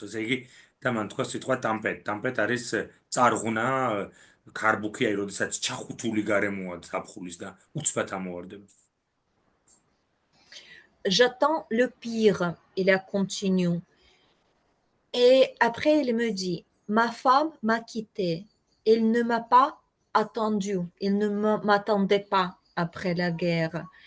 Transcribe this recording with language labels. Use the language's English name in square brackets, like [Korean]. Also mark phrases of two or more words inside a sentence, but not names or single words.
[Georgian] ესე იგი, და მან თქვა სიტყვა ტამპეტ. ტამპეტ არის წარღვნა, ქარბუქი, აი, როდესაც ჩახუთული გარემოა ზაფხულის და უცბად ამოვარდება. [French] J'attends le pire, il a continué. Et après, il me dit, ma femme m'a quitté. Il ne m'a pas attendu. Il ne m'attendait pas après la guerre.